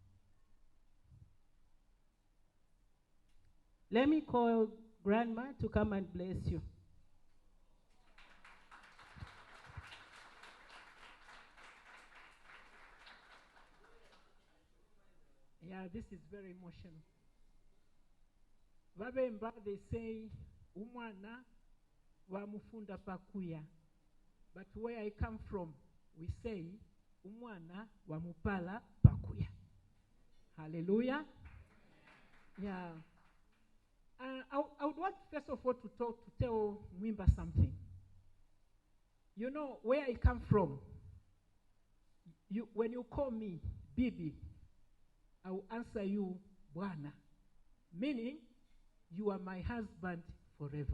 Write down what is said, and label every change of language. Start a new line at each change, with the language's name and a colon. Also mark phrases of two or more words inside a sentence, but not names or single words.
English: Let me call Grandma to come and bless you. Yeah, this is very emotional. Vabemba, they say,
Bemba: umwana wamufunda pakuya.
English: But where I come from, we say,
Bemba: umwana wamupala pakuya.
English: Hallelujah. Yeah. I would want first of all to tell Mwinba something. You know where I come from. When you call me Bibi, I will answer you Bwana, meaning you are my husband forever.